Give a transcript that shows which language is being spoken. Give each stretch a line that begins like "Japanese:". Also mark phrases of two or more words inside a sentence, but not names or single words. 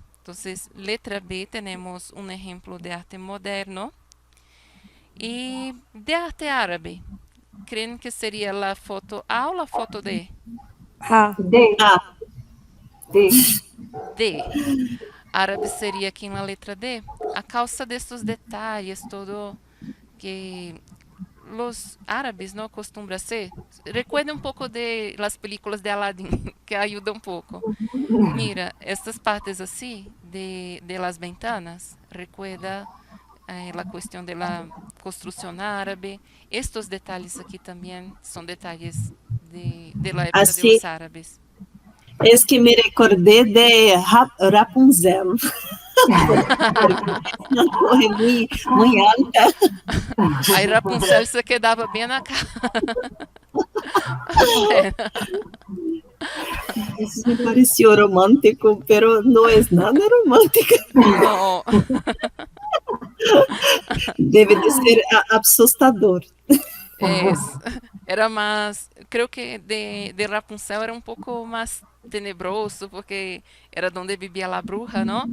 Spanish: Entonces, letra B tenemos un ejemplo de arte moderno. Y de arte árabe, ¿creen que sería la foto A o la foto D? D. A. D. D. Árabe sería
Portuguese: aqui na letra D. A causa destes detalhes,
Spanish: todo que los árabes no acostumbran hacer. Recuerda un poco de las películas de Aladdin, que ayuda un poco. Mira, estas partes así de las ventanas, recuerda la cuestión de la construcción árabe. Estos detalles aquí también son detalles de la época de Así los árabes. es que me recordé de Rapunzel. Una torre muy, muy alta.
Portuguese: Aí Rapunzel se quedava bem na cara.
Spanish: Bueno, Eso me pareció romántico, pero no es nada romántico. no,
Portuguese: Debe de ser assustador.
Spanish: es, era más, creo que de Rapunzel era un poco más tenebroso porque era donde vivía la bruja, ¿no?